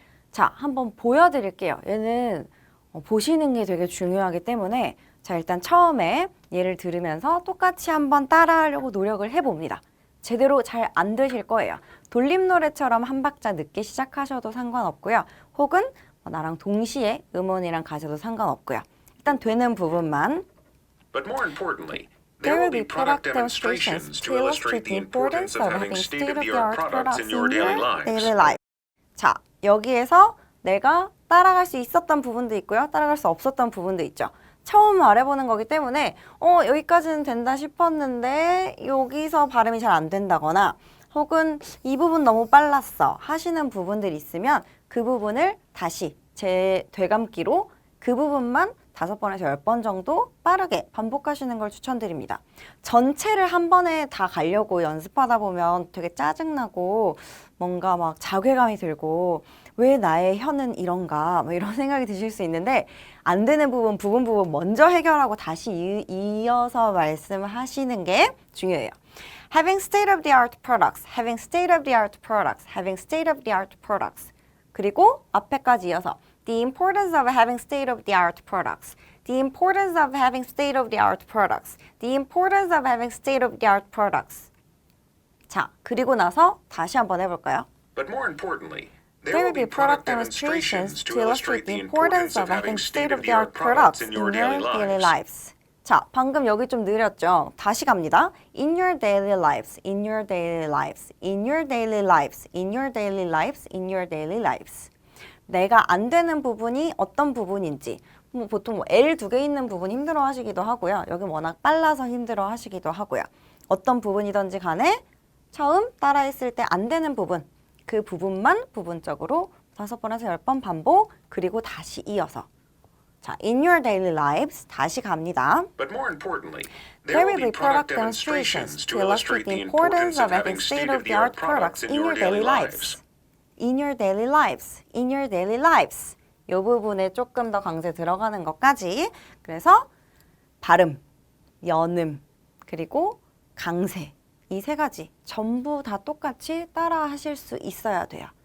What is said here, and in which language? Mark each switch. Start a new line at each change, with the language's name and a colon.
Korean: 자, 한번 보여드릴게요. 얘는 보시는 게 되게 중요하기 때문에 자, 일단 처음에 얘를 들으면서 똑같이 한번 따라하려고 노력을 해봅니다. 제대로 잘 안 되실 거예요. 돌림노래처럼 한 박자 늦게 시작하셔도 상관없고요. 혹은 나랑 동시에 음원이랑 가셔도 상관없고요. 일단 되는 부분만
English: But more importantly, There will be product demonstrations to illustrate the importance of having state-of-the-art products in your daily life.
Korean: 자, 여기에서 내가 따라갈 수 있었던 부분도 있고요. 따라갈 수 없었던 부분도 있죠. 처음 말해보는 거기 때문에 여기까지는 된다 싶었는데 여기서 발음이 잘 안 된다거나 혹은 이 부분 너무 빨랐어 하시는 부분들이 있으면 그 부분을 다시 제 되감기로 그 부분만 5번에서 10번 정도 빠르게 반복하시는 걸 추천드립니다. 전체를 한 번에 다 가려고 연습하다 보면 되게 짜증나고 뭔가 막 자괴감이 들고 왜 나의 혀는 이런가 뭐 이런 생각이 드실 수 있는데 안 되는 부분 먼저 해결하고 다시 이어서 말씀하시는 게 중요해요.
English: Having state-of-the-art products, having state-of-the-art products, having state-of-the-art products.
Korean: 그리고 앞에까지 이어서
English: The importance of having state-of-the-art products. The importance of having state-of-the-art products. The importance of having state-of-the-art products.
Korean: 자, 그리고 나서 다시 한번 해볼까요?
English: But more importantly, There will be product demonstrations to illustrate the importance of having state-of-the-art products in your daily lives.
Korean: 자, 방금 여기 좀 느렸죠? 다시 갑니다.
English: In your daily lives, in your daily lives, in your daily lives, in your daily lives, in your daily lives.
Korean: 내가 안 되는 부분이 어떤 부분인지 보통 L 2개 있는 부분 힘들어 하시기도 하고요. 여기 워낙 빨라서 힘들어 하시기도 하고요. 어떤 부분이든지 간에 처음 따라했을 때 안 되는 부분, 그 부분만 부분적으로 5번에서 10번 반복, 그리고 다시 이어서. 자,
English: in your daily lives
Korean: 다시 갑니다.
English: But more importantly, There will be product demonstrations to illustrate the importance of having state-of-the-art products in your daily lives. In your daily lives, in your daily lives.
Korean: 이 부분에 조금 더 강세 들어가는 것까지. 그래서 발음, 연음, 그리고 강세. 이 세 가지 전부 다 똑같이 따라 하실 수 있어야 돼요.